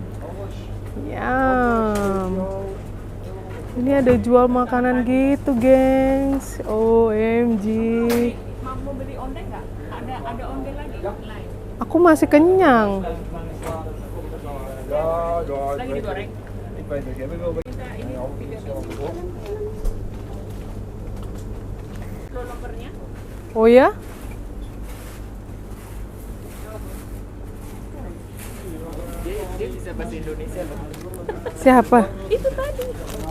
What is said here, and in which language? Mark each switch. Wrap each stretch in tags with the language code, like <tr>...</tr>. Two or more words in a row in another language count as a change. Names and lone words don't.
<id>Yum. Ini ada jual makanan gitu, gengs. OMG. Mau beli onde nggak? Ada onde lagi? Lain. Aku masih kenyang. Lagi digoreng.</id> <nl>Ik weet het, hebben we wel</nl> <id>Kita ini lolopernya. Oh ya? Dia bisa bahasa Indonesia loh. Siapa?</id>